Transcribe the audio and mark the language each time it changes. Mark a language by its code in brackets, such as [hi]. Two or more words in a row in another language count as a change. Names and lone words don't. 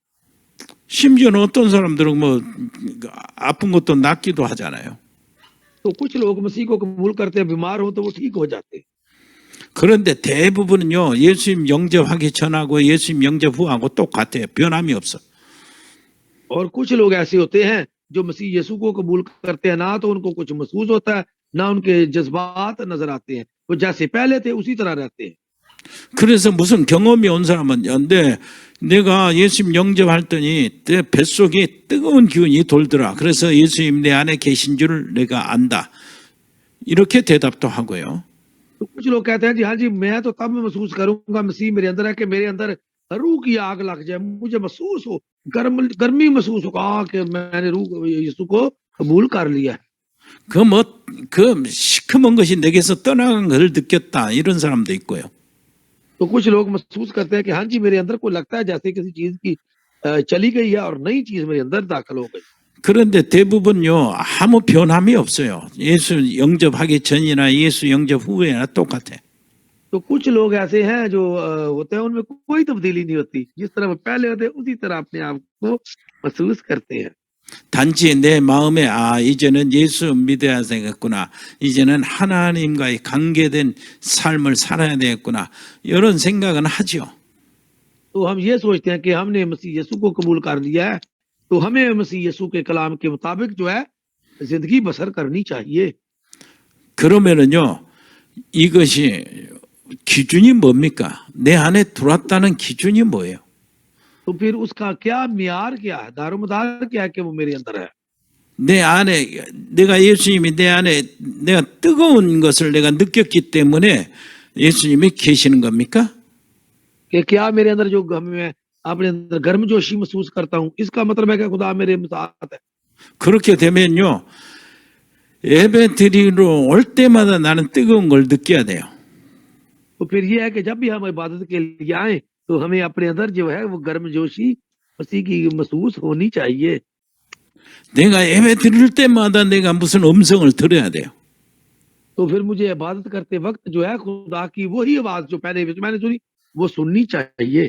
[ko] 심지어는 어떤 사람들은 뭐 아픈 것도 낫기도 하잖아요. [ur] تو کچھ لوگ مسیح کو قبول کرتے ہیں، بیمار ہو تو وہ ٹھیک ہو جاتے ہیں. [ko] 그런데 대부분은요 예수님 영접하기 전하고 예수님 영접 후하고 똑같아요. 변함이 없어. [ur] اور کچھ لوگ ایسے ہوتے ہیں جو مسیح یسوع کو قبول کرتے ہیں، نہ تو ان کو کچھ محسوس ہوتا ہے نہ ان کے جذبات نظر آتے ہیں، وہ جیسے پہلے تھے اسی طرح رہتے ہیں. [ko] 그래서 무슨 경험이 온 사람은 근데 내가 예수님 영접했더니 내 뱃속에 뜨거운 기운이 돌더라. 그래서 예수님 내 안에 계신 줄 내가 안다. 이렇게 대답도 하고요. [ur] تو کچھ لوگ کہتے ہیں جی ہاں جی میں تو تب محسوس کروں گا مسیح میرے اندر ہے کہ میرے اندر روح کی آگ لگ جائے، مجھے محسوس ہو، گرمی محسوس ہو کہ میں نے روح یسوع کو قبول کر لیا ہے. [ko] 그 시커먼 것이 내게서 떠나간 것을 느꼈다. 이런 사람도 있고요. [ur] تو کچھ لوگ محسوس کرتے ہیں کہ ہاں جی میرے اندر کو لگتا ہے جیسے کسی چیز کی چلی گئی ہے اور نئی چیز میرے اندر داخل ہو گئی. [ko] 그런데 대부분요 아무 변함이 없어요. 예수 영접하기 전이나 예수 영접 후에나 똑같아. [ur] تو کچھ لوگ ایسے ہیں جو ہوتے ہیں ان میں کوئی تبدیلی نہیں ہوتی، جس طرح وہ پہلے ہوتے ہیں اسی طرح اپنے آپ کو محسوس کرتے ہیں. [ko] 단지 내 마음에 이제는 예수 믿어야 되겠구나. 이제는 하나님과의 관계된 삶을 살아야 되겠구나. 이런 생각은 하죠. [ur] تو ہم یہ سوچتے ہیں کہ ہم نے مسیح یسوع کو قبول کر لیا ہے تو ہمیں مسیح یسوع کے کلام کے مطابق جو ہے زندگی بسر کرنی چاہیے. [ko] 그러면은요 이것이 기준이 뭡니까? 내 안에 들어왔다는 기준이 뭐예요? [ur] تو پھر اس کا کیا معیار کیا ہے، دارومدار کیا ہے کہ وہ میرے اندر ہے. [ko] 내 안에 내가 예수님이 내 안에 내가 뜨거운 것을 내가 느꼈기 때문에 예수님이 계시는 겁니까? [ur] کہ کیا میرے اندر جو میں اپنے اندر گرمجوشی محسوس کرتا ہوں اس کا مطلب ہے کہ خدا میرے ساتھ ہے. [ko] 그렇게 되면요 예배 드리러 올 때마다 나는 뜨거운 걸 느껴야 돼요. [ur] تو پھر یہ ہے کہ جب بھی ہم عبادت کے لیے آئے تو ہمیں اپنے اندر جو ہے وہ گرمجوشی مسیح کی محسوس ہونی چاہیے. [ko] 내가 예배 드릴 때마다 내가 무슨 음성을 들어야 돼요. [ur] تو پھر مجھے عبادت کرتے وقت جو ہے خدا کی وہی آواز جو پہلے میں نے سنی وہ سننی چاہیے.